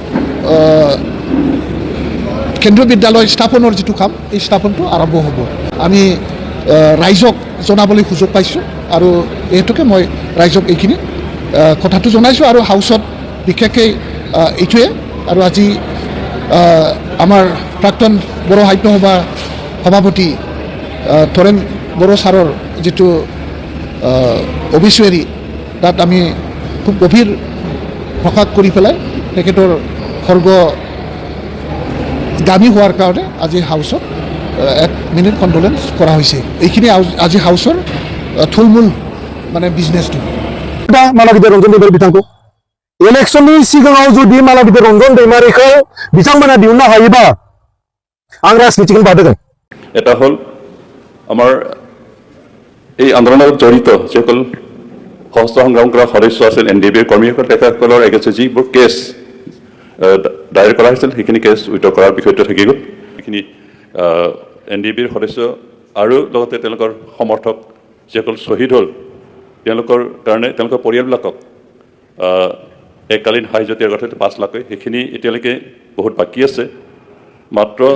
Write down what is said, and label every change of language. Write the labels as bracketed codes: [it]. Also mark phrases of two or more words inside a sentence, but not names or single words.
[as] কেন্দ্ৰীয় বিদ্যালয় স্থাপনৰ যিটো কাম এই স্থাপনটো আৰম্ভ হ'ব আমি ৰাইজক জনাবলৈ সুযোগ পাইছোঁ আৰু এইটোকে মই ৰাইজক এইখিনি কথাটো জনাইছোঁ আৰু হাউচত বিশেষকৈ এইটোৱে আৰু আজি আমাৰ প্ৰাক্তন বড়ো সাহিত্য সভাৰ সভাপতি তৰেণ বড়ো ছাৰৰ যিটো অবিচুৱাৰী তাত আমি খুব গভীৰ প্ৰকাশ কৰি পেলাই তেখেতৰ স্বৰ্গগামী হোৱাৰ কাৰণে আজি হাউচত 1 [en] minute condolence [as] কৰা হৈছে এইখিনি আজি হাউচৰ থুলমূল মানে বিজনেছটো [brx] मालागिदा रंजन दैमारि बिथांखौ इलेक्शननि सिगाङाव जुदि मालागिदा रंजन दैमारिखौ बिथांमोना दिहुननो हायोबा आं राजनीतिखौ बादोगोन [as] এটা হল আমাৰ এই আন্দোলনত জড়িত যিসকল সশস্ত্ৰ সংগ্ৰাম কৰা সদস্য আছিল এনডিবিৰ কৰ্মীসকল তেখেতসকলৰ এগেইনষ্টত যিবোৰ কেছ দায়েৰ কৰা হৈছিল সেইখিনি [en] case withdraw [as] কৰাৰ বিষয়টো থাকি গ'ল সেইখিনি এনডিবিৰ সদস্য আৰু লগতে তেওঁলোকৰ সমৰ্থক যিসকল শ্বহীদ হ'ল তেওঁলোকৰ কাৰণে তেওঁলোকৰ পৰিয়ালবিলাকক এককালীন সাহায্য দিয়াৰ কথা 5 লাখ সেইখিনি এতিয়ালৈকে বহুত বাকী আছে মাত্ৰ